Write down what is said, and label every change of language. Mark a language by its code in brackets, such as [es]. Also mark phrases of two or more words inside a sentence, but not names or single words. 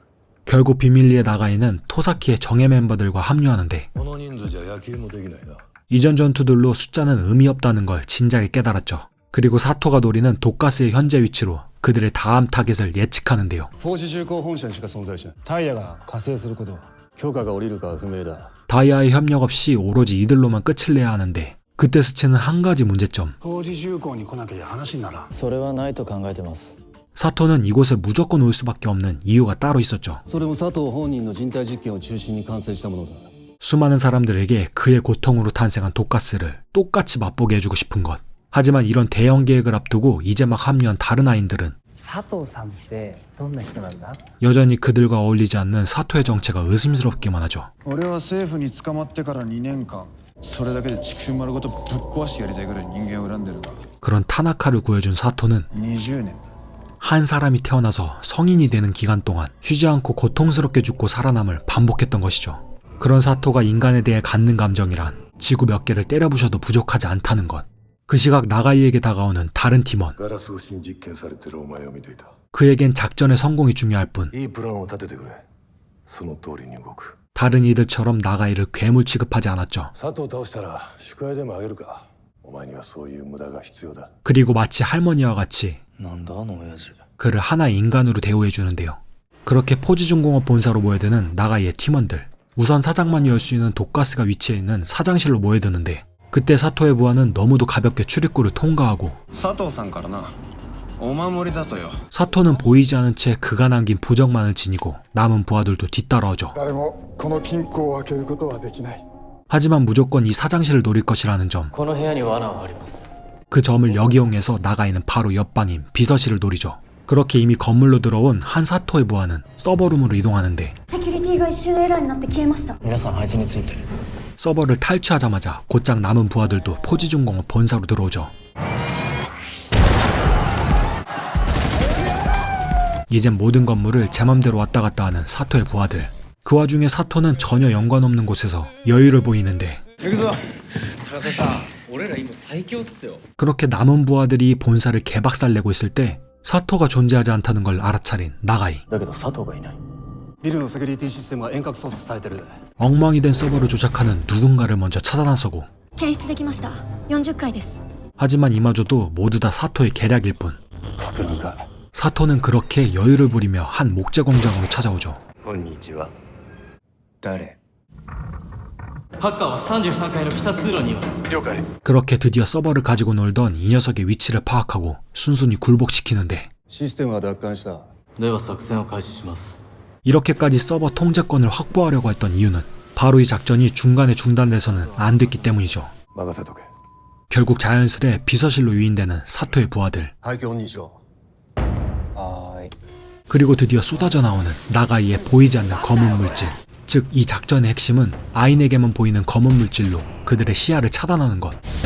[ko] 결국 비밀리에 나가이는 토사키의 정예 멤버들과 합류하는데 [ja] この人数じゃ野球もできないな [ko] 이전 전투들로 숫자는 의미 없다는 걸 진작에 깨달았죠. 그리고 사토가 노리는 독가스의 현재 위치로 그들의 다음 타겟을 예측하는데요. [ja] フォージ重工本社にしか存在しないタイヤが加勢することは許可が下りるかは不明だ [ko] 다이아의 협력 없이 오로지 이들로만 끝을 내야 하는데 그때 스치는 한 가지 문제점. [ja] フォージ重工に来なきゃ話にならんそれはないと考えてます [ko] 사토는 이곳에 무조건 올 수밖에 없는 이유가 따로 있었죠. [ja] それも佐藤本人の人体実験を中心に完成したものだ [ko] 수많은 사람들에게 그의 고통으로 탄생한 독가스를 똑같이 맛보게 해주고 싶은 것. 하지만 이런 대형 계획을 앞두고 이제 막 합류한 다른 아인들은 [ja] 佐藤さんってどんな人なんだ？ [ko] 여전히 그들과 어울리지 않는 사토의 정체가 의심스럽기만 하죠. [ja] 俺は政府に捕まってから2年間それだけで地球丸ごとぶっ壊してやりたいぐらい人間を恨んでるが [ko] 그런 타나카를 구해준 사토는 20年 한 사람이 태어나서 성인이 되는 기간 동안 쉬지 않고 고통스럽게 죽고 살아남을 반복했던 것이죠. 그런 사토가 인간에 대해 갖는 감정이란 지구 몇 개를 때려부셔도 부족하지 않다는 것. 그 시각 나가이에게 다가오는 다른 팀원. [ja] ガラスを新実験されてるお前を見ていた。 [ko] 그에겐 작전의 성공이 중요할 뿐 [ja] いいプランを立ててくれ。その通りに動く。 [ko] 다른 이들처럼 나가이를 괴물 취급하지 않았죠. [ja] 佐藤を倒したら祝杯でもあげるか。お前にはそういう無駄が必要だ。 [ko] 그리고 마치 할머니와 같이 [ja] なんだあの親父。 [ko] 그를 하나의 인간으로 대우해주는데요. 그렇게 포지중공업 본사로 모여드는 나가이의 팀원들. 우선 사장만이 열 수 있는 독가스가 위치해 있는 사장실로 모여드는데 그때 사토의 부하는 너무도 가볍게 출입구를 통과하고 [ja] 佐藤さんからなお守りだとよ [ko] 사토는 보이지 않은 채 그가 남긴 부적만을 지니고 남은 부하들도 뒤따라오죠. [ja] 誰もこの金庫を開けることはできない。 [ko] 하지만 무조건 이 사장실을 노릴 것이라는 점. [ja] この部屋に罠を張ります。 [ko] 그 점을 역이용해서 나가이는 바로 옆방인 비서실을 노리죠. 그렇게 이미 건물로 들어온 한 사토의 부하는 서버룸으로 이동하는데 [ja] セキュリティが一瞬エラーになって消えました。皆さん配置について。 [ko] 서버를 탈취하자마자 곧장 남은 부하들도 포지중공업 본사로 들어오죠. 이젠 모든 건물을 제 맘대로 왔다 갔다 하는 사토의 부하들. 그 와중에 사토는 전혀 연관 없는 곳에서 여유를 보이는데 그렇게 남은 부하들이 본사를 개박살내고 있을 때 사토가 존재하지 않다는 걸 알아차린 나가이. [ja] だけど佐藤がいない。ビルのセキュリティシステムが遠隔操作されてる。 [ko] 엉망이 된 서버를 조작하는 누군가를 먼저 찾아 나서고 [ja] 検出できました。40階です。 [ko] 하지만 이마저도 모두 다 사토의 계략일 뿐. [ja] 博覧会。 [ko] 사토는 그렇게 여유를 부리며 한 목재 공장으로 찾아오죠. [ja] こんにちは。誰？ハッカーは33階の北通路にいます。了解。 [ko] 그렇게 드디어 서버를 가지고 놀던 이 녀석의 위치를 파악하고 순순히 굴복시키는데 [ja] システムは奪還した。では作戦を開始します。 [ko] 이렇게까지 서버 통제권을 확보하려고 했던 이유는 바로 이 작전이 중간에 중단돼서는 안 됐기 때문이죠. [ja] 任せとけ。 [ko] 결국 자연스레 비서실로 유인되는 사토의 부하들. [ja] 廃墟2条。 [ko] 그리고 드디어 쏟아져 나오는 나가이의 보이지 않는 검은 물질. 즉 이 작전의 핵심은 아인에게만 보이는 검은 물질로 그들의 시야를 차단하는 것.